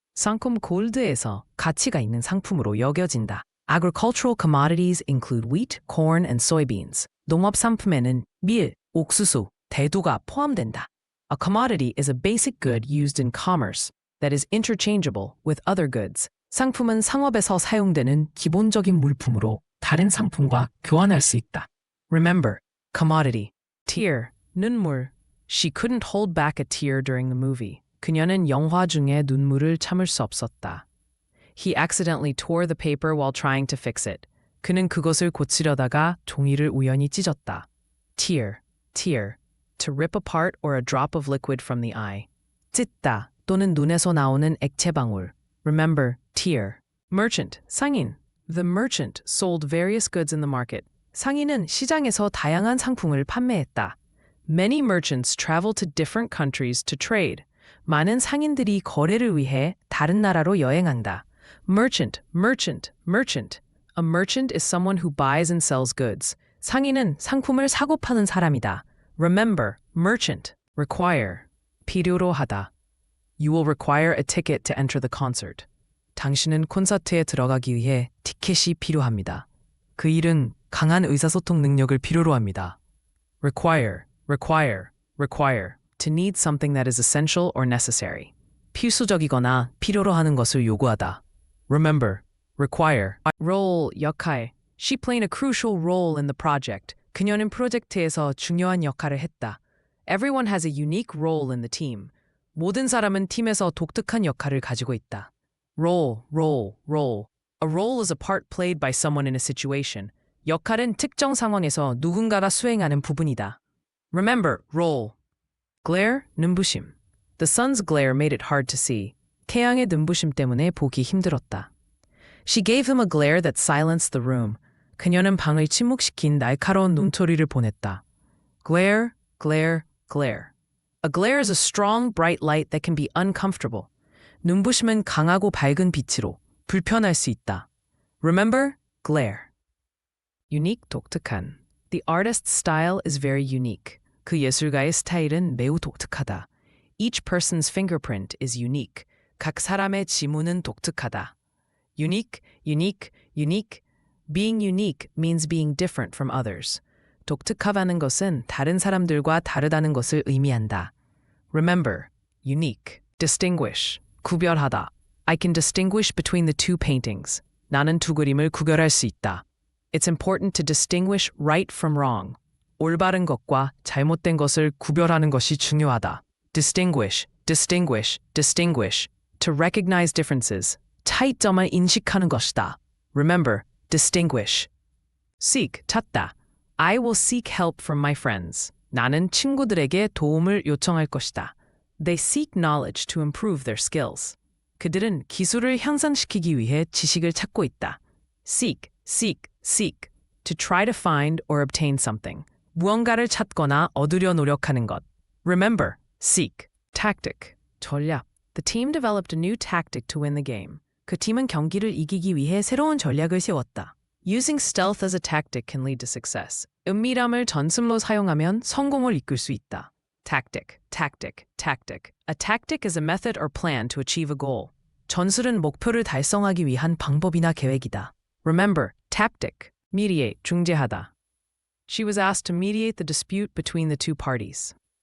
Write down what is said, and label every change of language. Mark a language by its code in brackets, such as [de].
[ko] 상품 골드에서 가치가 있는 상품으로 여겨진다. [en] Agricultural commodities include wheat, corn, and soybeans. [ko] 농업 상품에는 밀, 옥수수, 대두가 포함된다. [en] A commodity is a basic good used in commerce that is interchangeable with other goods. [ko] 상품은 상업에서 사용되는 기본적인 물품으로 다른 상품과 교환할 수 있다. [en] Remember, commodity. Tear, 눈물. She couldn't hold back a tear during the movie. [ko] 그녀는 영화 중에 눈물을 참을 수 없었다. [en] He accidentally tore the paper while trying to fix it. [ko] 그는 그것을 고치려다가 종이를 우연히 찢었다. [en] Tear, tear. To rip apart or a drop of liquid from the eye. [ko] 찢다 또는 눈에서 나오는 액체 방울. [en] Remember, tear. Merchant, 상인. The merchant sold various goods in the market. [ko] 상인은 시장에서 다양한 상품을 판매했다. [en] Many merchants travel to different countries to trade. [ko] 많은 상인들이 거래를 위해 다른 나라로 여행한다. [en] Merchant, merchant, merchant. A merchant is someone who buys and sells goods. [ko] 상인은 상품을 사고 파는 사람이다. [en] Remember, merchant. Require. 필요로 하다. You will require a ticket to enter the concert. [ko] 당신은 콘서트에 들어가기 위해 티켓이 필요합니다. 그 일은 강한 의사소통 능력을 필요로 합니다. [en] Require, require, require. To need something that is essential or necessary. [ko] 필수적이거나 필요로 하는 것을 요구하다. [en] Remember, require. Role, 역할. She played a crucial role in the project. [ko] 그녀는 프로젝트에서 중요한 역할을 했다. [en] Everyone has a unique role in the team. [ko] 모든 사람은 팀에서 독특한 역할을 가지고 있다. [en] Role, role, role. A role is a part played by someone in a situation. [ko] 역할은 특정 상황에서 누군가가 수행하는 부분이다. [en] Remember, role. Glare, 눈부심. The sun's glare made it hard to see. [ko] 태양의 눈부심 때문에 보기 힘들었다. [en] She gave him a glare that silenced the room. [ko] 그녀는 방을 침묵시킨 날카로운 눈초리를 보냈다. [en] Glare, glare, glare. A glare is a strong, bright light that can be uncomfortable. [ko] 눈부심은 강하고 밝은 빛으로 불편할 수 있다. [en] Remember, glare. Unique, 독특한. The artist's style is very unique. [ko] 그 예술가의 스타일은 매우 독특하다. [en] Each person's fingerprint is unique. [ko] 각 사람의 지문은 독특하다. [en] Unique, unique, unique. Being unique means being different from others. [ko] 독특하다는 것은 다른 사람들과 다르다는 것을 의미한다. [en] Remember, unique. Distinguish, 구별하다. I can distinguish between the two paintings. [ko] 나는 두 그림을 구별할 수 있다. [en] It's important to distinguish right from wrong. [ko] 올바른 것과 잘못된 것을 구별하는 것이 중요하다. [en] Distinguish, distinguish, distinguish. To recognize differences. [ko] 차이점을 인식하는 것이다. [en] Remember, distinguish. Seek, 찾다. I will seek help from my friends. [ko] 나는 친구들에게 도움을 요청할 것이다. [en] They seek knowledge to improve their skills. [ko] 그들은 기술을 향상시키기 위해 지식을 찾고 있다. [en] Seek, seek, seek. To try to find or obtain something. [ko] 무언가를 찾거나 얻으려 노력하는 것. [en] Remember, seek. Tactic, 전략. The team developed a new tactic to win the game. [ko] 그 팀은 경기를 이기기 위해 새로운 전략을 세웠다. [en] Using stealth as a tactic can lead to success. [ko] 은밀함을 전술로 사용하면 성공을 이끌 수 있다. [en] Tactic, tactic, tactic. A tactic is a method or plan to achieve a goal. [ko] 전술은 목표를 달성하기 위한 방법이나 계획이다. [en] Remember, tactic. Mediate, 중재하다. She was asked to mediate the dispute between the two parties.